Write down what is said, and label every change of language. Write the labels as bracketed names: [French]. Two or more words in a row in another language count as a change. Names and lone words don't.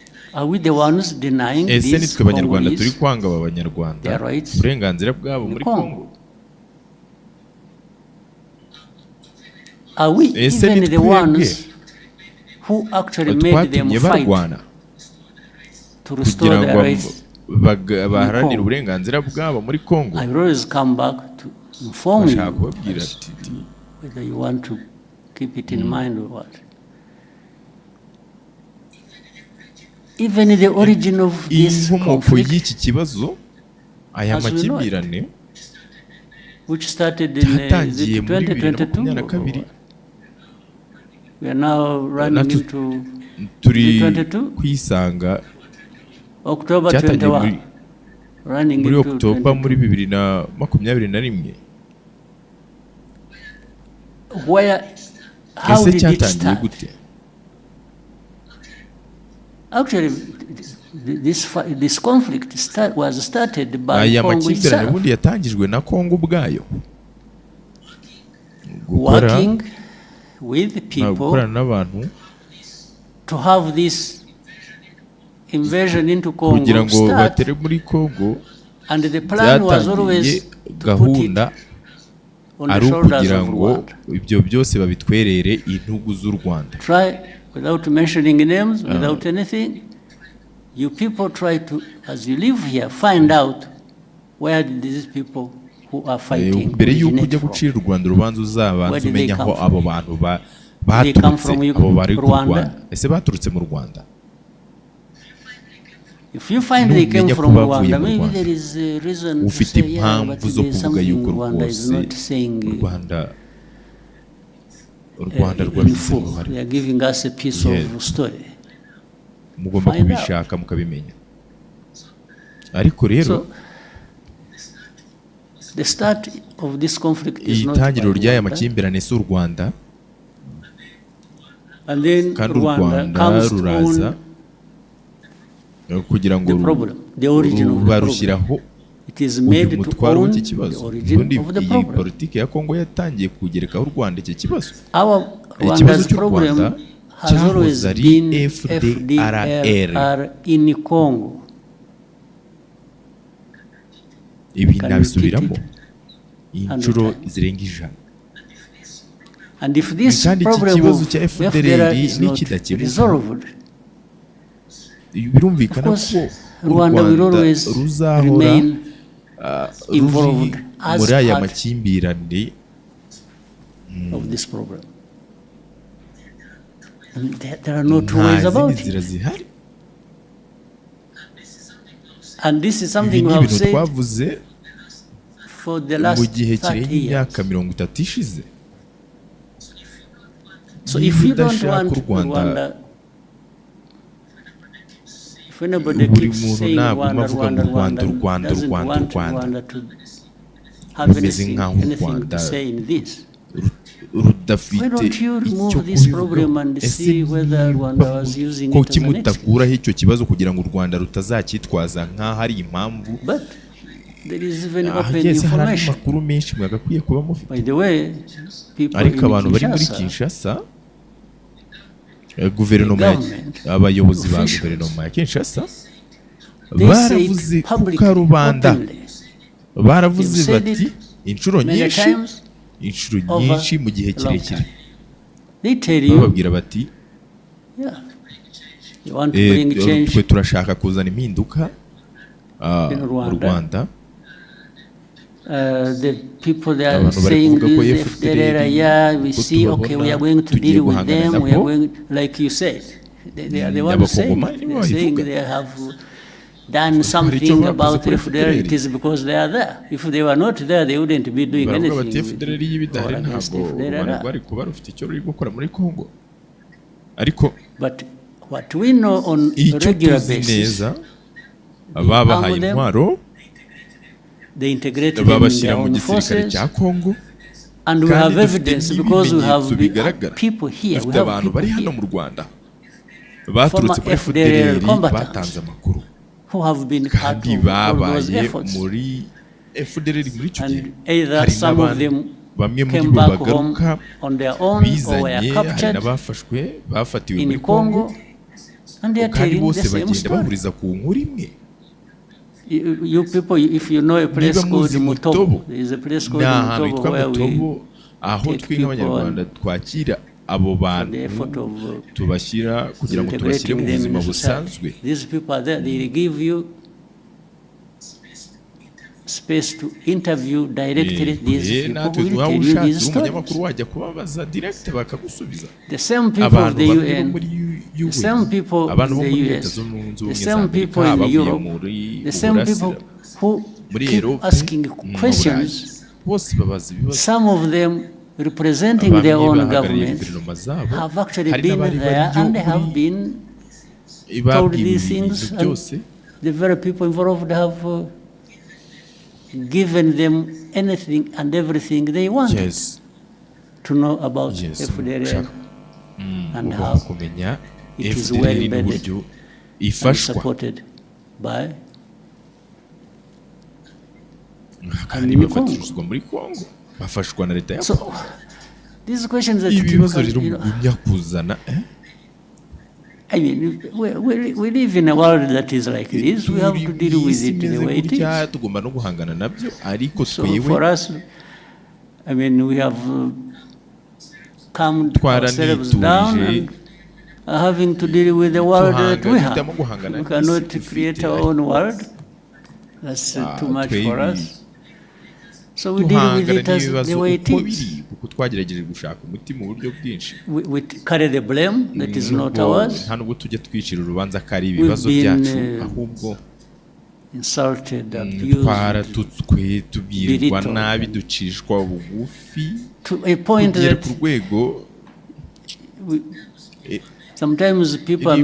[Kinyarwanda] Ese nitwe abanyarwanda turi kwanga aba banyarwanda uburenganzira bwabo muri Congo? Ese ni twebwe twatumye barwana kugira ngo baharanire uburenganzira bwabo muri Congo? [English] I always come back to inform you whether you want to keep it in mind or what. Even the origin of this conflict, [Kinyarwanda] y'iki kibazo aya makimbirane [English] which started in 2022, we are now running into 2022 [Kinyarwanda] kwisanga [English] October 21, running [Kinyarwanda] muri [English] into [Kinyarwanda] October muri 2021. [English] Where, how did it start? Actually, this conflict was started by Congo itself. [Kinyarwanda] Ubundi yatangijwe na Congo ubwayo. [English] Working with people to have this invasion into Congo start, and the plan was always to put it on the shoulders of Rwanda. [Kinyarwanda] Ibyo byose babitwerere intugu z'u Rwanda. [English] Try, without mentioning names, without anything, you people try to, as you live here, find out where did these people who are fighting [Kinyarwanda] mbere y'uko ujya gucira u Rwanda urubanza uzabanza umenya aho abo bantu baturutse, abo bari ku Rwanda. Ese baturutse mu Rwanda? [English] If you find they came [Kinyarwanda] numenya [English] from [Kinyarwanda] ko bavuye [English] Rwanda, [Kinyarwanda] mu [English] maybe [Kinyarwanda] Rwanda. [English] there is a reason to [Kinyarwanda] ufite [English] say, yeah, but [Kinyarwanda] impamvu zo [English] there's [Kinyarwanda] kuvuga [English] something [Kinyarwanda] yuko [English] Rwanda is [Kinyarwanda] rwose [English] not saying [Kinyarwanda] u Rwanda [English] in [Kinyarwanda] rwabigize [English] full. [Kinyarwanda] uruhare. [English] They are giving us a piece Yeah. of story. [Kinyarwanda] mugomba [English] Find [Kinyarwanda] kubishaka mukabimenya. Ariko rero [English] So, the start of this conflict is not [Kinyarwanda] itangiriro [English] by [Kinyarwanda] ry'aya [English] Rwanda, [Kinyarwanda] makimbirane si u Rwanda, [English] and then [Kinyarwanda] kandi u Rwanda [English] Rwanda comes to [Kinyarwanda] ruraza [English] own [Kinyarwanda] kugira ngo [English] the problem, the origin of the [Kinyarwanda] barushyiraho [English] It is [Kinyarwanda] uyu [English] made to [Kinyarwanda] mutwaro [English] own [Kinyarwanda] w'iki [English] the [Kinyarwanda] kibazo. [English] origin [Kinyarwanda] Ubundi [English] of the [Kinyarwanda] iyi [English] problem. [Kinyarwanda] politiki ya Kongo yatangiye kugerekaho u Rwanda iki kibazo. [English] Our [Kinyarwanda] Ikibazo [English] Rwanda's [Kinyarwanda] cy'u [English] problem [Kinyarwanda] Rwanda [English] has always [Kinyarwanda] cyahoze ari [English] been FDLR. FDLR in Congo. [Kinyarwanda] Ibi [English] Can [Kinyarwanda] nabisubiramo [English] repeat [Kinyarwanda] inshuro [English] 100 [Kinyarwanda] zirenga ijana. [English] And if this [Kinyarwanda] Kandi iki [English] problem [Kinyarwanda] kibazo [English] of [Kinyarwanda] cya FDLR [English] FDLR is not [Kinyarwanda] nikidakemuka, [English] resolved, [Kinyarwanda] birumvikana [English] of course, [Kinyarwanda] ko u [English] Rwanda will [Kinyarwanda] Rwanda [English] always [Kinyarwanda] ruzahora [English] remain [Kinyarwanda] ruri [English] involved as [Kinyarwanda] muri aya [English] part [Kinyarwanda] makimbirane [English] of this problem. And there are no two ways [Kinyarwanda] nta [English] about [Kinyarwanda] zindi nzira [English] it. [Kinyarwanda] zihari. [English] And this is [Kinyarwanda] Ibi [English] something [Kinyarwanda] ni [English] we have [Kinyarwanda] ibintu [English] said [Kinyarwanda] twavuze [English] for the [Kinyarwanda] mu [English] last [Kinyarwanda] gihe [English] 30 [Kinyarwanda] kirenga [English] years. [Kinyarwanda] imyaka 30 ishize. [English] So if you don't [Kinyarwanda] udashaka [English] want [Kinyarwanda] u Rwanda, [English] Rwanda, if anybody [Kinyarwanda] buri [English] keeps [Kinyarwanda] muntu [English] saying [Kinyarwanda] ntabwo [English] Rwanda, [Kinyarwanda] avuga ngo [English] Rwanda, [Kinyarwanda] u Rwanda, u [English] Rwanda, doesn't [Kinyarwanda] Rwanda, [English] want [Kinyarwanda] u Rwanda. [English] Rwanda to have [Kinyarwanda] Rumeze [English] anything, [Kinyarwanda] nk'aho u [English] anything [Kinyarwanda] Rwanda [English] to say in this. Why [Kinyarwanda] rudafite [English] don't you [Kinyarwanda] icyo [English] remove this problem [Kinyarwanda] kubivugaho. [English] and [Kinyarwanda] Ese [English] see whether Rwanda was using it [Kinyarwanda] kuki [English] as an excuse? [Kinyarwanda] mutakuraho icyo kibazo kugira ngo u Rwanda rutazacyitwaza nk'aho ari impamvu? [English] But there is even open [Kinyarwanda] Ahageze hari andi [English] information. [Kinyarwanda] makuru menshi mwagakwiye kuba mufite. [English] By the way, people [Kinyarwanda] Ariko abantu [English] in [Kinyarwanda] bari muri [English] Kinshasa, [Kinyarwanda] Kinshasa, guverinoma, [English] government, [Kinyarwanda] abayobozi ba [English] officials, [Kinyarwanda] guverinoma ya Kinshasa [English] they [Kinyarwanda] baravuze [English] say it [Kinyarwanda] ku [English] publicly, [Kinyarwanda] karubanda, [English] openly. [Kinyarwanda] baravuze [English] They've said [Kinyarwanda] bati [English] it [Kinyarwanda] inshuro [English] many [Kinyarwanda] nyinshi, [English] times [Kinyarwanda] inshuro [English] over [Kinyarwanda] nyinshi mu gihe [English] a long [Kinyarwanda] kirekire. [English] time. They tell you, [Kinyarwanda] Bababwira bati [English] yeah, you want to bring change [Kinyarwanda] twe turashaka kuzana impinduka [English] in [Kinyarwanda] mu [English] Rwanda. [Kinyarwanda] Rwanda. [English] The people they are [Kinyarwanda] Abantu bari [English] saying [Kinyarwanda] kuvuga ko [English] this FDLR, yeah, we [Kinyarwanda] ko [English] see, okay, we are going to [Kinyarwanda] tugiye [English] deal with [Kinyarwanda] guhangana [English] them, we are [Kinyarwanda] nabo. [English] going, like you said, they are the ones saying, [Kinyarwanda] Abakongomani [English] they're saying [Kinyarwanda] babivuga. [English] they have done something about FDLR, it is because they are there. If they were not there, they wouldn't be doing [Kinyarwanda] Baravuga [English] anything [Kinyarwanda] bati FDLR [English] with, [Kinyarwanda] y'ibidahari [English] or against [Kinyarwanda] ntabwo u Rwanda [English] FDLR. [Kinyarwanda] rwari kuba rufite icyo ruri gukora muri Kongo. Ariko [English] But what we know on a [Kinyarwanda] icyo [English] regular [Kinyarwanda] tuzi [English] basis, [Kinyarwanda] neza, babahaye [English] arm them, [Kinyarwanda] intwaro, [English] they integrate them in [Kinyarwanda] babashyira [English] their [Kinyarwanda] mu [English] own [Kinyarwanda] gisirikare [English] forces, [Kinyarwanda] cya Kongo. [English] and we [Kinyarwanda] Kandi [English] have [Kinyarwanda] dufite [English] evidence because we have [Kinyarwanda] n'ibimenyetso bigaragara. [English] people here, we [Kinyarwanda] Dufite [English] have [Kinyarwanda] abantu [English] people [Kinyarwanda] bari hano [English] here [Kinyarwanda] mu Rwanda baturutse [English] Former [Kinyarwanda] muri FDLR [English] FDLR combatants. [Kinyarwanda] batanze amakuru, [English] who have been part [Kinyarwanda] kandi [English] of all those [Kinyarwanda] babaye [English] efforts. [Kinyarwanda] muri FDLR muri icyo gihe. [English] And either [Kinyarwanda] Hari [English] some of them [Kinyarwanda] bamwe muri [English] came [Kinyarwanda] bo [English] back home [Kinyarwanda] bagaruka [English] on their own or were [Kinyarwanda] bizanye, hari [English] captured [Kinyarwanda] n'abafashwe bafatiwe [English] in [Kinyarwanda] muri Kongo, [English] Congo, and they are [Kinyarwanda] kandi [English] telling the [Kinyarwanda] bose [English] same [Kinyarwanda] bagenda [English] story. [Kinyarwanda] bahuriza ku nkuru imwe. [English] You people, if you know a place [Kinyarwanda] Niba [English] called [Kinyarwanda] muzi [English] Mutobo, [Kinyarwanda] Mutobo, [English] there is a place [Kinyarwanda] ni [English] called [Kinyarwanda] ahantu [English] Mutobo [Kinyarwanda] hitwa [English] where we [Kinyarwanda] Mutobo, aho [English] take [Kinyarwanda] twe [English] people [Kinyarwanda] nk'Abanyarwanda twakira abo [English] for the effort [Kinyarwanda] bantu, [English] of [Kinyarwanda] tubashyira kugira ngo tubashyire mu [English] integrating them [Kinyarwanda] buzima [English] in society. [Kinyarwanda] busanzwe. [English] These people are there, they give you space to interview directly these people [Kinyarwanda] natwe [English] who will [Kinyarwanda] duhawe [English] tell you [Kinyarwanda] ushatse [English] these [Kinyarwanda] uri [English] stories. [Kinyarwanda] umunyamakuru wajya kubabaza direct bakagusubiza. [English] The same people of [Kinyarwanda] Abantu [English] the [Kinyarwanda] bamwe bo [English] UN, [Kinyarwanda] muri [English] the [Kinyarwanda] UN, [English] same people [Kinyarwanda] abantu bo [English] in [Kinyarwanda] muri [English] the [Kinyarwanda] Leta [English] US, [Kinyarwanda] Zunze Ubumwe [English] the [Kinyarwanda] za [English] same people [Kinyarwanda] Amerika, [English] in [Kinyarwanda] bavuye [English] Europe, [Kinyarwanda] muri [English] the same people [Kinyarwanda] Uburasira, [English] who [Kinyarwanda] muri [English] keep [Kinyarwanda] Europe, [English] asking [Kinyarwanda] mu [English] questions, [Kinyarwanda] Burayi, bose babaza ibibazo. [English] some of them representing [Kinyarwanda] Bamwe [English] their own [Kinyarwanda] bahagarariye [English] government [Kinyarwanda] guverinoma zabo, [English] have actually [Kinyarwanda] hari [English] been [Kinyarwanda] n'abari [English] there [Kinyarwanda] bariyo [English] and they have [Kinyarwanda] muri [English] been told [Kinyarwanda] babwiwe [English] these [Kinyarwanda] ibintu [English] things, [Kinyarwanda] byose. [English] and the very people involved have given them anything and everything they want [Kinyarwanda] Yes, [English] to know about [Kinyarwanda] yes, [English] FDLR [Kinyarwanda] ushaka [English] and [Kinyarwanda] ugomba [English] how [Kinyarwanda] kumenya [English] it is well [Kinyarwanda] FDLR [English] embedded [Kinyarwanda] n'uburyo [English] and [Kinyarwanda] ifashwa, [English] supported by [Kinyarwanda] kandi bafashwa muri Kongo, bafashwa na leta ya [English] so [Kinyarwanda] Kongo. [English] these questions that [Kinyarwanda] Ibibazo [English] can, [Kinyarwanda] rero [English] you know, [Kinyarwanda] mugumya kuzana, [English] I mean, we live in a world that is like this. We have to deal with it the way it is. [Kinyarwanda] tugomba no guhangana nabyo, ariko [English] So for [Kinyarwanda] twewe [English] us, I mean, we have calmed ourselves down and are having to deal with the world that we have. We cannot create our own world. That's too much for us. So we deal with it as the [Kinyarwanda] n'ibibazo [English] way it [Kinyarwanda] uko [English] is. [Kinyarwanda] biri kuko twagerageje gushaka umuti mu buryo bwinshi [English] We carry the blame that is not ours. [Kinyarwanda] nta nubwo tujya twicira urubanza ko ari ibibazo byacu ahubwo [English] Insulted, abused, [Kinyarwanda] twaratutswe tubwirwa nabi ducishwa bugufi [English] to a point [Kinyarwanda] kugera [English] that [Kinyarwanda] ku rwego [English] sometimes people are